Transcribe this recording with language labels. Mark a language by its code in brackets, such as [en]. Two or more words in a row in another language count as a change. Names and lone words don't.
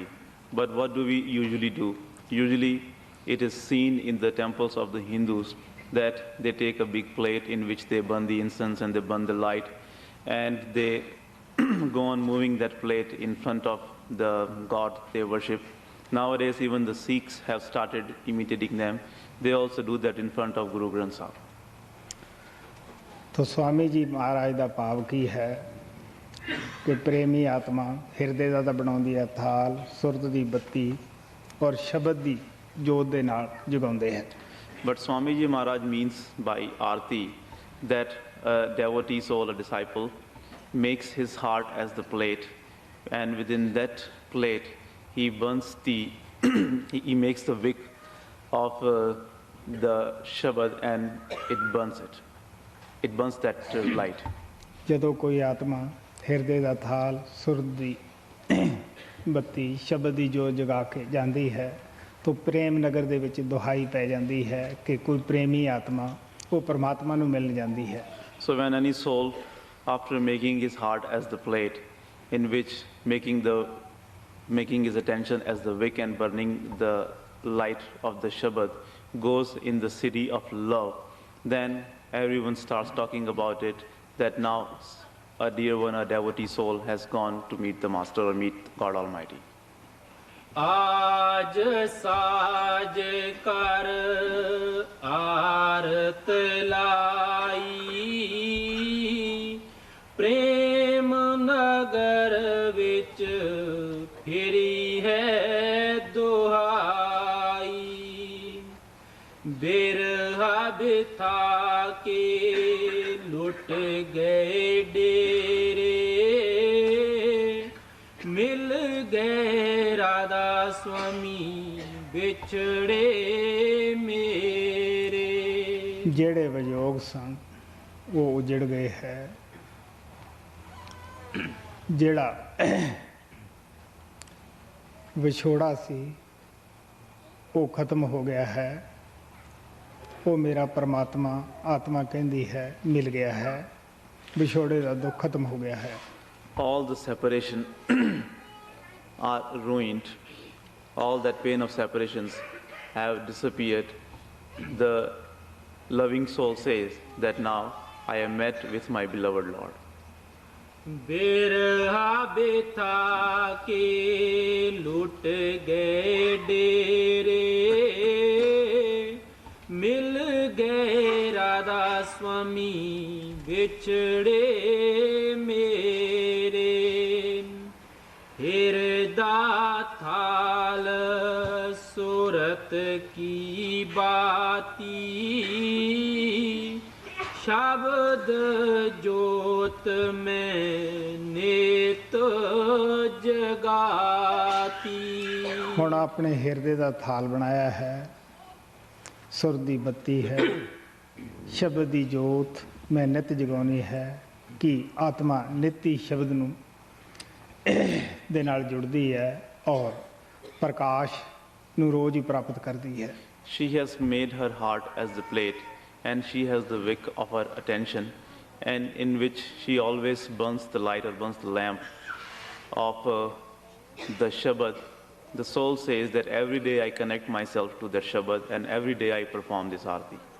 [en] But what do we usually do? Usually it is seen in the temples of the Hindus that they take a big plate in which they burn the incense and they burn the light, and they go on moving that plate in front of the God they worship. Nowadays even the Sikhs have started imitating them. They also do that in front of Guru Granth Sahib. [hi] तो स्वामी जी महाराज का भाव की है कि प्रेमी आत्मा हिरदे [pa] ਦਾ ਤਾਂ ਬਣਾਉਂਦੀ ਹੈ ਥਾਲ, ਸੁਰਤ ਦੀ ਬੱਤੀ ਔਰ ਸ਼ਬਦ ਦੀ ਜੋਤ ਦੇ ਨਾਲ ਜਗਾਉਂਦੇ ਹੈ। [en] But Swamiji Maharaj means by Arti that a devotee soul, a disciple, makes his heart as the plate, and within that plate he burns he makes the wick of the Shabad and it burns it. It burns that light. [pa] ਜਦੋਂ ਕੋਈ ਆਤਮਾ ਹਿਰਦੇ ਦਾ ਥਾਲ, ਸੁਰਤ ਦੀ ਬੱਤੀ, ਸ਼ਬਦ ਦੀ ਜੋਤ ਜਗਾ ਕੇ ਜਾਂਦੀ ਹੈ ਤਾਂ ਪ੍ਰੇਮ ਨਗਰ ਦੇ ਵਿੱਚ ਦੁਹਾਈ ਪੈ ਜਾਂਦੀ ਹੈ ਕਿ ਕੋਈ ਪ੍ਰੇਮੀ ਆਤਮਾ ਉਹ ਪਰਮਾਤਮਾ ਨੂੰ ਮਿਲਣ ਜਾਂਦੀ ਹੈ। [en] So when any soul, after making his heart as the plate, in which making his attention as the wick and burning the light of the Shabad, goes in the city of love, then everyone starts talking about it, that now a dear one, a devotee soul has gone to meet the Master or meet God Almighty. [hi] आज साज कर आरत लाई प्रेम नगर विच फिरी है दुहाई बिरहा बिथा के लुट गए डेरे मिल गए राधा स्वामी बिछड़े मेरे। [pa] ਜਿਹੜੇ ਵਿਯੋਗ ਸਨ ਉਹ ਉਜੜ ਗਏ ਹੈ। ਜਿਹੜਾ ਵਿਛੋੜਾ ਸੀ ਉਹ ਖਤਮ ਹੋ ਗਿਆ ਹੈ। ਉਹ ਮੇਰਾ ਪਰਮਾਤਮਾ ਆਤਮਾ ਕਹਿੰਦੀ ਹੈ ਮਿਲ ਗਿਆ ਹੈ। ਵਿਛੋੜੇ ਦਾ ਦੁੱਖ ਖਤਮ ਹੋ ਗਿਆ ਹੈ। [en] All the separation are ruined. All that pain of separations have disappeared. The loving soul says that now I am met with my beloved Lord. [hi] बिरहा बिथा के लुट गए डेरे मिल गए राधा स्वामी बिछड़े मेरे हिरदा थाल सूरत की बाती शब्द जोत में नेत जगाती। [pa] ਹੁਣ ਆਪਣੇ ਹਿਰਦੇ ਦਾ ਥਾਲ ਬਣਾਇਆ ਹੈ, ਸੁਰ ਦੀ ਬੱਤੀ ਹੈ, ਸ਼ਬਦ ਦੀ ਜੋਤ ਮੈਂ ਨਿਤ ਜਗਾਉਣੀ ਹੈ ਕਿ ਆਤਮਾ ਨਿੱਤੀ ਸ਼ਬਦ ਨੂੰ ਦੇ ਨਾਲ ਜੁੜਦੀ ਹੈ ਔਰ ਪ੍ਰਕਾਸ਼ ਨੂੰ ਰੋਜ਼ ਹੀ ਪ੍ਰਾਪਤ ਕਰਦੀ ਹੈ। [en] She has made her heart as the plate, and she has the wick of her attention, and in which she always burns the light or burns the lamp of the Shabad. The soul says that every day I connect myself to that Shabad, and every day I perform this Arthi.